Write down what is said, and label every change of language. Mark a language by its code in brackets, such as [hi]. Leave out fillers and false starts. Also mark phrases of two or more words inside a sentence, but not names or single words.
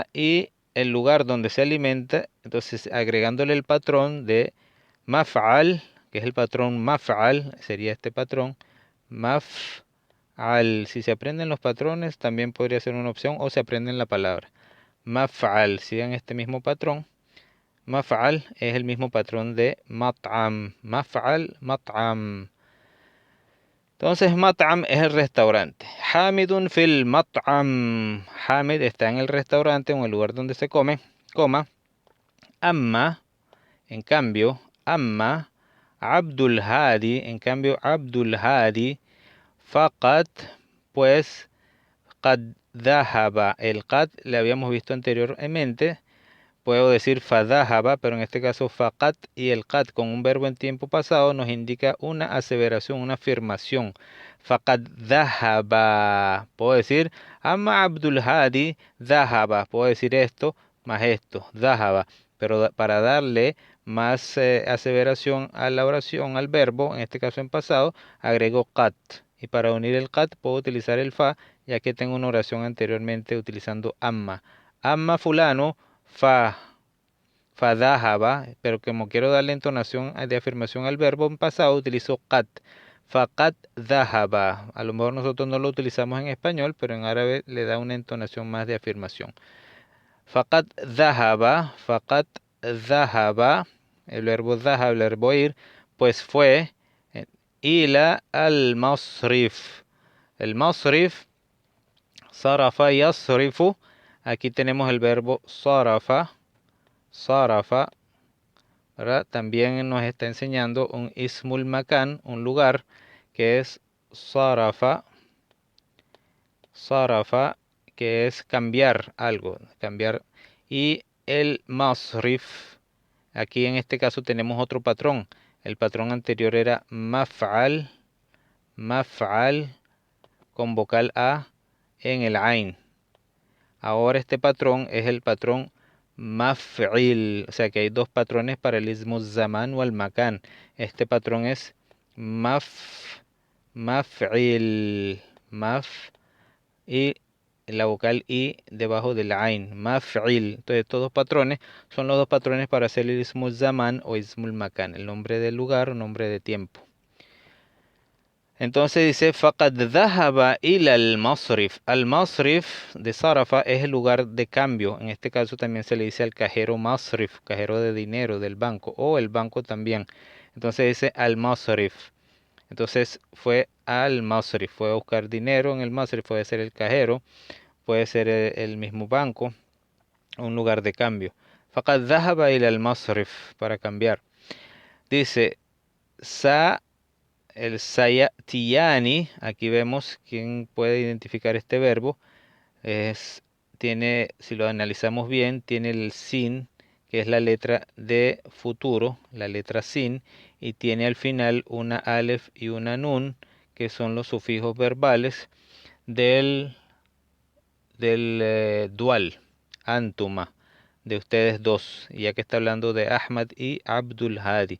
[es] Y el lugar donde se alimenta, entonces agregándole el patrón de maf'al, que es el patrón maf'al, sería este patrón, maf'al. Si se aprenden los patrones, también podría ser una opción, o se aprenden la palabra. Maf'al, sigan este mismo patrón. Maf'al es el mismo patrón de mat'am. [ar] مفعل، مطعم. [es] Entonces, mat'am es el restaurante. [ar] حامد في المطعم. [es] Hamid está en el restaurante, en el lugar donde se come, coma. Amma, en cambio, [ar] أما، عبد الهادي, [es] en cambio, [ar] Abdul Hadi, faqat, pues, قد ذهب. [es] El qad le habíamos visto anteriormente. Puedo decir fadhahaba, pero en este caso faqat, y el qad con un verbo en tiempo pasado nos indica una aseveración, una afirmación. [ar] فقد ذهب. [es] Puedo decir [ar] أما عبد الهادي ذهب. [es] Puedo decir esto más esto, dhahaba. Pero para darle más aseveración a la oración, al verbo, en este caso en pasado, agrego qad. Y para unir el qad puedo utilizar el fa, ya que tengo una oración anteriormente utilizando amma. [ar] أما فلان ف، فذهب, [es] pero como quiero darle entonación de afirmación al verbo en pasado, utilizo qat. [ar] فقد ذهب. [es] A lo mejor nosotros no lo utilizamos en español, pero en árabe le da una entonación más de afirmación. [ar] فقد ذهب, [es] el verbo dahab, el verbo ir, pues fue [ar] إلى المصرف. [es] El masrif, [ar] صرف يصرف. [es] Aquí tenemos el verbo sarafa, Sarafa, ¿verdad? También nos está enseñando un [ar] اسم مكان, [es] un lugar, que es Sarafa, Sarafa, que es cambiar algo, cambiar. Y el masrif, aquí en este caso tenemos otro patrón. El patrón anterior era [ar] مفعل، مفعل, [es] con vocal A en el ain. Ahora este patrón es el patrón maf'il, o sea que hay dos patrones para el [ar] اسم زمان [es] o el makan. Este patrón es maf'il, maf y la vocal i debajo del ain, maf'il. Entonces estos dos patrones son los dos patrones para hacer el [ar] اسم زمان [es] o [ar] اسم مكان, [es] el nombre del lugar o nombre de tiempo. Entonces dice, [ar] فقد ذهب إلى المصرف. [es] Al-masrif de Sarafa es el lugar de cambio. En este caso también se le dice al cajero masrif, cajero de dinero del banco, o el banco también. Entonces dice al-masrif. Entonces fue al-masrif, fue a buscar dinero en el masrif, puede ser el cajero, puede ser el mismo banco, un lugar de cambio. [ar] فقد ذهب إلى المصرف, [es] para cambiar. Dice, sa el sayatiyani, aquí vemos quién puede identificar este verbo, tiene, si lo analizamos bien, tiene el sin, que es la letra de futuro, la letra sin, y tiene al final una alef y una nun, que son los sufijos verbales del dual, antuma, de ustedes dos, ya que está hablando de Ahmad y Abdul Hadi.